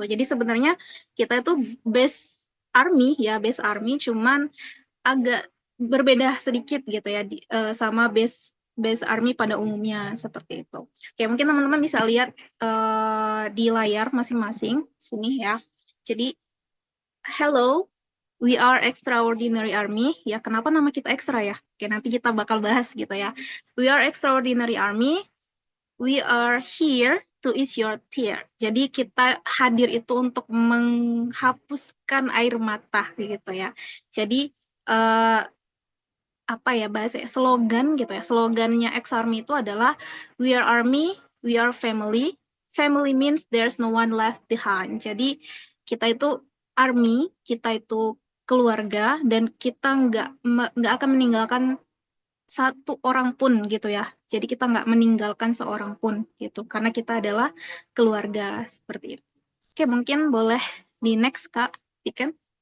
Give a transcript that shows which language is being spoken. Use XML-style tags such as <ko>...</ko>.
<id>Jadi sebenarnya kita itu base army ya, base army, cuman agak berbeda sedikit gitu ya sama base army pada umumnya seperti itu. Oke, mungkin teman-teman bisa lihat di layar masing-masing sini ya.</id> <en>Jadi hello, we are Extraordinary Army.</en> <id>Ya, kenapa nama kita ekstra ya? Oke, nanti kita bakal bahas gitu ya.</id> <en>We are Extraordinary Army. We are here to ease your tear.</en> <id>Jadi kita hadir itu untuk menghapuskan air mata gitu ya. Jadi apa ya bahasa slogan gitu ya. Slogannya X Army itu adalah</id> <en>we are army, we are family. Family means there's no one left behind.</en> <id>Jadi kita itu army, kita itu keluarga, dan kita nggak akan meninggalkan satu orang pun gitu ya. Jadi kita nggak meninggalkan seorang pun gitu, karena kita adalah keluarga seperti itu. Oke, mungkin boleh di next Kak Piken.</id>